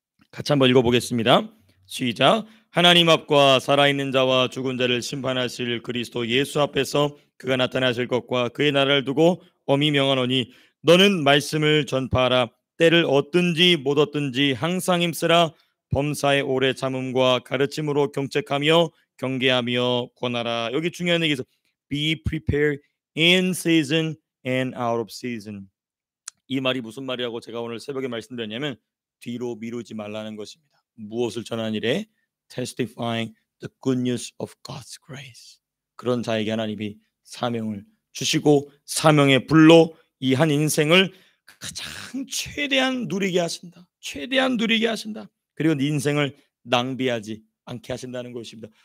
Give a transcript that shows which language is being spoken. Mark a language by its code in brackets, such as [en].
[ko] 같이 한번 읽어보겠습니다. 시작. 하나님 앞과 살아있는 자와 죽은 자를 심판하실 그리스도 예수 앞에서 그가 나타나실 것과 그의 나라를 두고 엄히 명하노니 너는 말씀을 전파하라. 때를 얻든지 못 얻든지 항상 힘쓰라. 범사의 오래 참음과 가르침으로 경책하며 경계하며 권하라. 여기 중요한 얘기에서 [en] be prepared in season and out of season. [ko] 이 말이 무슨 말이라고 제가 오늘 새벽에 말씀드렸냐면 뒤로 미루지 말라는 것입니다. 무엇을 전하는 일에 [en] testifying the good news of God's grace. [ko] 그런 자에게 하나님이 사명을 주시고 사명의 불로 이 한 인생을 가장 최대한 누리게 하신다. 최대한 누리게 하신다. 그리고 네 인생을 낭비하지 않게 하신다는 것입니다.